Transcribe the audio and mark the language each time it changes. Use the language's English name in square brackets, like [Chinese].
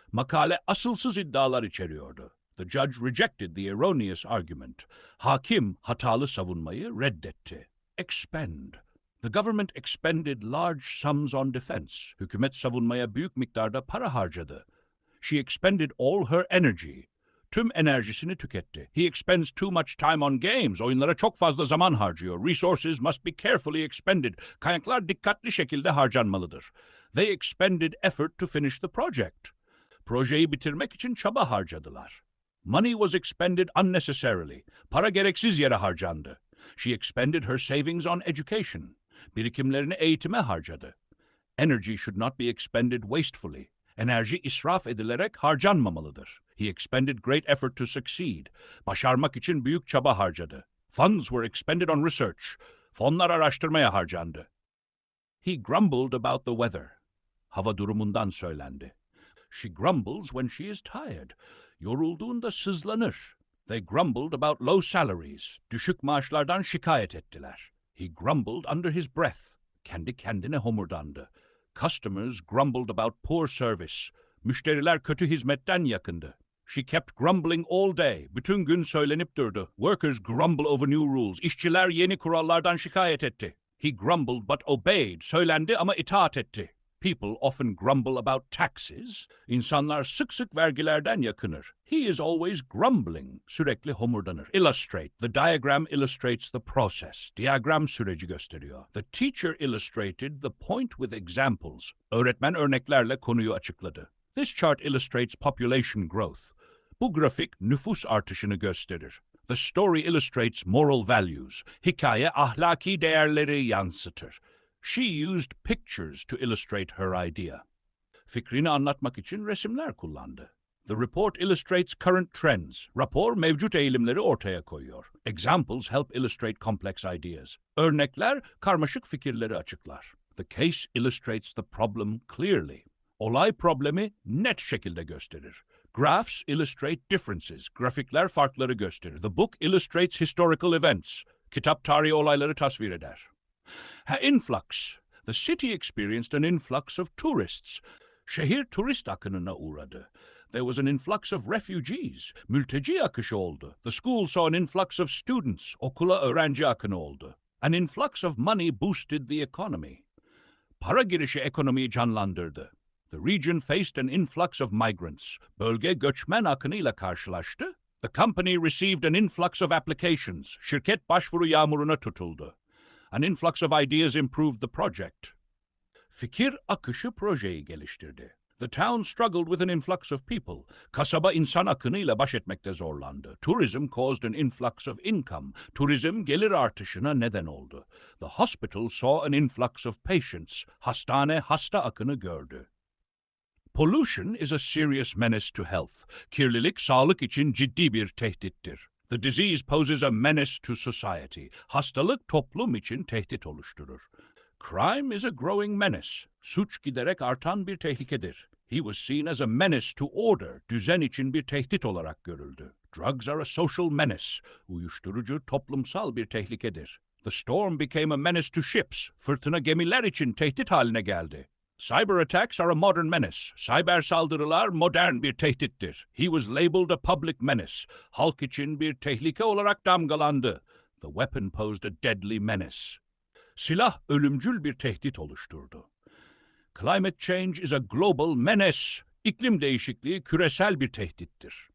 [Turkish] Makale asılsız iddialar içeriyordu. [English] The judge rejected the erroneous argument. [Turkish] Hakim hatalı savunmayı reddetti. [English] Expend. The government expended large sums on defense. [Turkish] Hükümet savunmaya büyük miktarda para harcadı. [English] She expended all her energy. [Turkish] Tüm enerjisini tüketti. [English] He expends too much time on games. [Turkish] Oyunlara çok fazla zaman harcıyor. [English] Resources must be carefully expended. [Turkish] Kaynaklar dikkatli şekilde harcanmalıdır. [English] They expended effort to finish the project. [Turkish] Projeyi bitirmek için çaba harcadılar. [English] Money was expended unnecessarily. [Turkish] Para gereksiz yere harcandı. [English] She expended her savings on education. [Turkish] Birikimlerini eğitime harcadı. [English] Energy should not be expended wastefully. [Turkish] Enerji israf edilerek harcanmamalıdır. [English] He expended great effort to succeed. [Turkish] Başarmak için büyük çaba harcadı. [English] Funds were expended on research. [Turkish] Fonlar araştırmaya harcandı. [English] He grumbled about the weather. [Turkish] Hava durumundan söylendi. [English] She grumbles when she is tired. [Turkish] Yorulduğunda sızlanır. [English] They grumbled about low salaries. [Turkish] Düşük maaşlardan şikayet ettiler. [English] He grumbled under his breath. [Turkish] Kendi kendine homurdandı. [English] Customers grumbled about poor service. [Turkish] Müşteriler kötü hizmetten yakındı. [English] She kept grumbling all day. [Turkish] Bütün gün söylenip durdu. [English] Workers grumble over new rules. [Turkish] İşçiler yeni kurallardan şikayet etti. [English] He grumbled but obeyed. [Turkish] Söylendi ama itaat etti. [English] People often grumble about taxes. [Turkish] İnsanlar sık sık vergilerden yakınır. [English] He is always grumbling. [Turkish] Sürekli homurdanır. [English] Illustrate. The diagram illustrates the process. [Turkish] Diagram süreci gösteriyor. [English] The teacher illustrated the point with examples. [Turkish] Öğretmen örneklerle konuyu açıkladı. [English] This chart illustrates population growth. [Turkish] Bu grafik nüfus artışını gösterir. [English] The story illustrates moral values. [Turkish] Hikaye ahlaki değerleri yansıtır. [English] She used pictures to illustrate her idea. [Turkish] Fikrini anlatmak için resimler kullandı. [English] The report illustrates current trends. [Turkish] Rapor mevcut eğilimleri ortaya koyuyor. [English] Examples help illustrate complex ideas. [Turkish] Örnekler karmaşık fikirleri açıklar. [English] The case illustrates the problem clearly. [Turkish] Olay problemi net şekilde gösterir. [English] Graphs illustrate differences. [Turkish] Grafikler farkları gösterir. [English] The book illustrates historical events. [Turkish] Kitap tarihi olayları tasvir eder. [English] Influx. The city experienced an influx of tourists. [Turkish] Şehir turist akınına uğradı. [English] There was an influx of refugees. [Turkish] Mülteci akışı oldu. [English] The school saw an influx of students. [Turkish] Okula öğrenci akını oldu. [English] An influx of money boosted the economy. [Turkish] Para girişi ekonomiyi canlandırdı. [English] The region faced an influx of migrants. [Turkish] Bölge göçmen akınıyla karşılaştı. [English] The company received an influx of applications. [Turkish] Şirket başvuru yağmuruna tutuldu. [English] An influx of ideas improved the project. [Turkish] Fikir akışı projeyi geliştirdi. [English] The town struggled with an influx of people. [Turkish] Kasaba insan akınıyla baş etmekte zorlandı. [English] Tourism caused an influx of income. [Turkish] Turizm gelir artışına neden oldu. [English] The hospital saw an influx of patients. [Turkish] Hastane hasta akını gördü. [English] Pollution is a serious menace to health. [Turkish] Kirlilik sağlık için ciddi bir tehdittir. [English] The disease poses a menace to society. [Turkish] Hastalık toplum için tehdit oluşturur. [English] Crime is a growing menace. [Turkish] Suç giderek artan bir tehlikedir. [English] He was seen as a menace to order. [Turkish] Düzen için bir tehdit olarak görüldü. [English] Drugs are a social menace. [Turkish] Uyuşturucu toplumsal bir tehlikedir. [English] The storm became a menace to ships. [Turkish] Fırtına gemiler için tehdit haline geldi. [English] Cyber attacks are a modern menace. [Turkish] Cyber saldırılar modern bir tehdittir. [English] He was labeled a public menace. [Turkish] Halk için bir tehlike olarak damgalandı. [English] The weapon posed a deadly menace. [Turkish] Silah ölümcül bir tehdit oluşturdu. [English] Climate change is a global menace. [Turkish] İklim değişikliği küresel bir tehdittir.